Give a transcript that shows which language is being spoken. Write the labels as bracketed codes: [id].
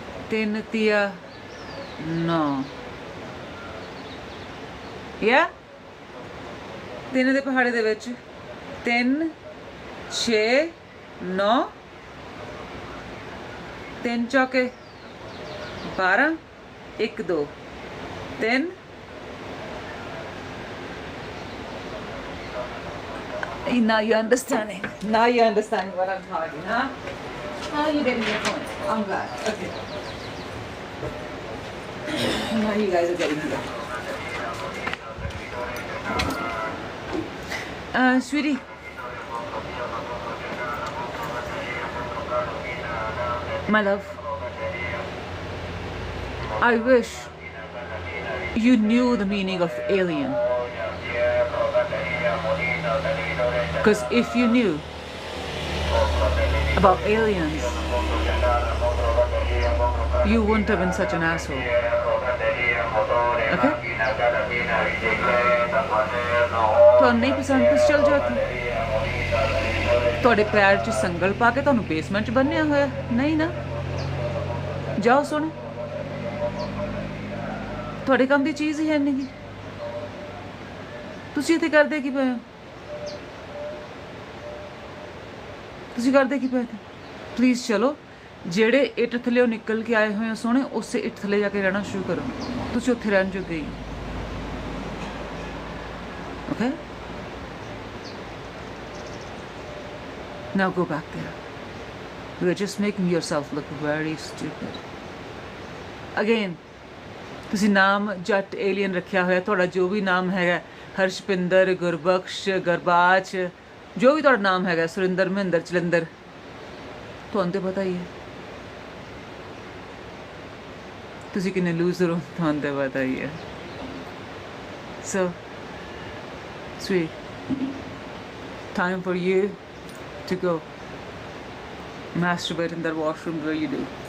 [pa] 3 तिया 9, या ਤਿੰਨ ਦੇ ਪਹਾੜੇ ਦੇ ਵਿੱਚ 3 6 9, 3 ਚੌਕੇ 12, 1 2 3, [en] now you're understanding. Now you're understanding what I'm talking, huh? Now you're getting your point. I'm glad. Okay. Now you guys are getting it. Sweetie. My love. I wish you knew the meaning of alien. Because if you knew about aliens, you wouldn't have been such an asshole. Okay? [pa] ਤੁਹਾਨੂੰ ਨਹੀਂ ਪਸੰਦ ਤੁਸੀਂ ਚਲ ਜਾਓ, ਤੁਹਾਡੇ ਪੈਰ 'ਚ ਸੰਗਲ ਪਾ ਕੇ ਤੁਹਾਨੂੰ ਬੇਸਮੈਂਟ 'ਚ ਬੰਨਿਆ ਹੋਇਆ ਨਹੀਂ ਨਾ, ਜਾਓ ਸੁਣ, ਤੁਹਾਡੇ ਕੰਮ ਦੀ ਚੀਜ਼ ਹੀ ਹੈ ਨਹੀਂ, ਤੁਸੀਂ ਇੱਥੇ ਕਰਦੇ ਕੀ ਪਏ ਹੋ, ਤੁਸੀਂ ਕਰਦੇ ਕੀ ਪਏ ਤੇ ਪਲੀਜ਼ ਚਲੋ, ਜਿਹੜੇ ਇੱਟ ਥੱਲੇ ਨਿਕਲ ਕੇ ਆਏ ਹੋਏ ਹੋ ਸੋਹਣੇ, ਉਸੇ ਇੱਟ ਥੱਲੇ ਜਾ ਕੇ ਰਹਿਣਾ ਸ਼ੁਰੂ ਕਰੋ, ਤੁਸੀਂ ਉੱਥੇ ਰਹਿਣ ਜੋਗੇ ਹੋ। [en] Okay? Now go back there. You are just making yourself look very stupid. [pa] Again, ਤੁਸੀਂ ਨਾਮ ਜੱਟ ਏਲੀਅਨ ਰੱਖਿਆ ਹੋਇਆ, ਤੁਹਾਡਾ ਜੋ ਵੀ ਨਾਮ ਹੈਗਾ, ਹਰਸ਼ਪਿੰਦਰ, ਗੁਰਬਖਸ਼, ਗਰਬਾਚ, ਜੋ ਵੀ ਤੁਹਾਡਾ ਨਾਮ ਹੈਗਾ, ਸੁਰਿੰਦਰ, ਮਹਿੰਦਰ, ਜਲੰਧਰ, ਤੁਹਾਨੂੰ ਤਾਂ ਪਤਾ ਹੀ ਹੈ ਤੁਸੀਂ ਕਿੰਨੇ ਲੂਜ਼ਰ ਹੋ, ਤੁਹਾਨੂੰ ਤਾਂ ਪਤਾ ਹੀ ਹੈ। [en] So sweet, time for you to go masturbate in that washroom where you do.